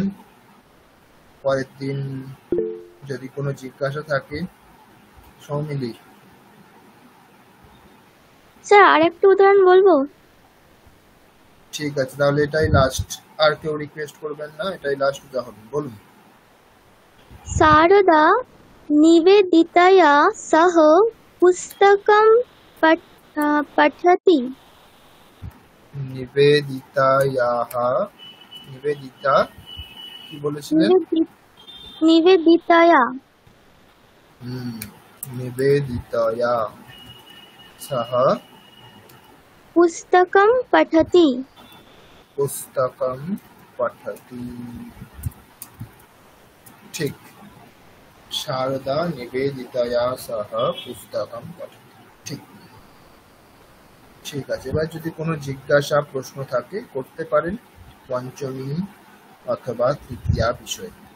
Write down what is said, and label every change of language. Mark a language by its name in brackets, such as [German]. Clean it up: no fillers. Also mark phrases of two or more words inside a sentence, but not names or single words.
[Bangla] পরের দিন যদি কোনো জিজ্ঞাসা থাকে। সৌমিলি। স্যার আরেকটা উদাহরণ বলবো? ঠিক আছে, তাহলে এটাই লাস্ট। আর কেউ রিকোয়েস্ট করবেন না, এটাই লাস্ট উদাহরণ। বলুন। [Sanskrit] शारदा निवेदितया सह पुस्तकं पठति। [Bangla] নিবেদিতা কি বলেছিলেন? [Sanskrit] निवेदितया নিবেদিতয়া সহ पुस्तकं पठति। পুস্তকম পঠতি। ঠিক, শারদা নিবেদিতয়া সহ পুস্তকম পঠতি। [Bangla] ঠিক ঠিক আছে। এবার যদি কোনো জিজ্ঞাসা প্রশ্ন থাকে করতে পারেন পঞ্চমী অথবা তৃতীয়া বিষয়ে।